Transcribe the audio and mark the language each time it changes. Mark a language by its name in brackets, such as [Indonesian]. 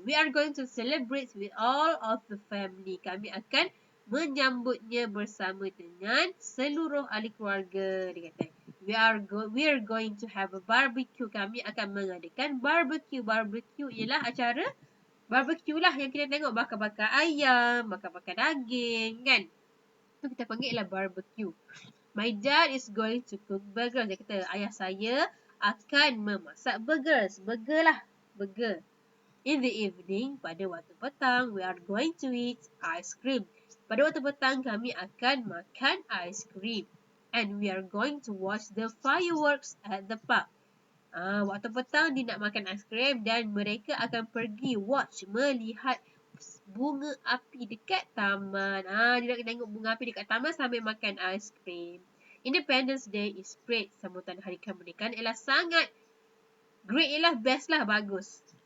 [English] We are going to celebrate with all of the family. Kami akan menyambutnya bersama dengan seluruh ahli keluarga. Dia kata, we are going to have a barbecue. [Malay] Kami akan mengadakan barbecue. Barbecue ialah acara barbecue lah yang kita tengok. Bakar-bakar ayam, bakar-bakar daging kan. Itu kita panggil ialah barbecue. [English] My dad is going to cook burgers. [Malay] Dia kata, ayah saya akan memasak burgers. Burger lah. Burger. [English] In the evening, pada waktu petang, we are going to eat ice cream. [Malay] Pada waktu petang, kami akan makan ice cream. [English] And we are going to watch the fireworks at the park. [Malay] Waktu petang, dia nak makan ice cream dan mereka akan pergi watch, melihat bunga api dekat taman. Dia nak tengok bunga api dekat taman sambil makan ice cream. [English] Independence Day is great. [Malay] Sambutan hari kemerdekaan ialah sangat great, ialah best lah, bagus.